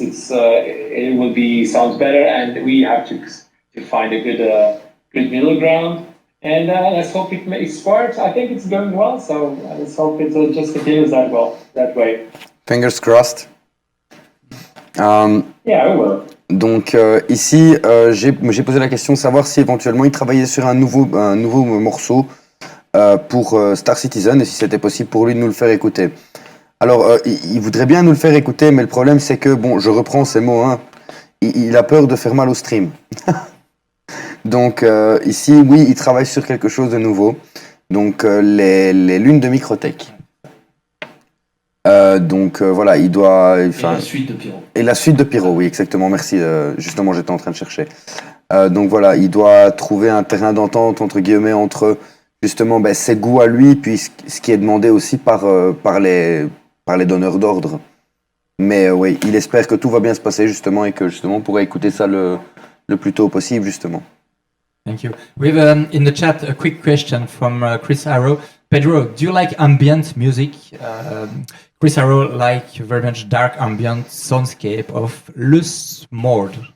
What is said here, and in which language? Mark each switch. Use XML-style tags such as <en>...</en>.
<en>It will sounds better, and we have to find a good middle ground. And let's hope it makes part. I think it's going well, so let's hope it just continues that way. Fingers crossed. Yeah, it will.</en> <fr>Donc ici, j'ai posé la question de savoir si éventuellement il travaillait sur un nouveau morceau pour Star Citizen et si c'était possible pour lui de nous le faire écouter. Alors, il voudrait bien nous le faire écouter, mais le problème c'est que, bon, je reprends ces mots, hein, il a peur de faire mal au stream. Donc ici, oui, il travaille sur quelque chose de nouveau. Donc les lunes de Microtech. Donc voilà, il doit... Et la suite de Pyro. Et la suite de Pyro, oui, exactement, merci. Justement, j'étais en train de chercher. Donc voilà, il doit trouver un terrain d'entente, entre guillemets, entre justement ses goûts à lui, puis ce qui est demandé aussi par les donneurs d'ordre. Mais oui, il espère que tout va bien se passer, justement, et que justement on pourra écouter ça le plus tôt possible, justement.</fr> <en>Thank you. We have in the chat a quick question from Chris Arrow. Pedro, do you like ambient music? Chris Arrow like very much dark ambient soundscape of Lustmord.</en>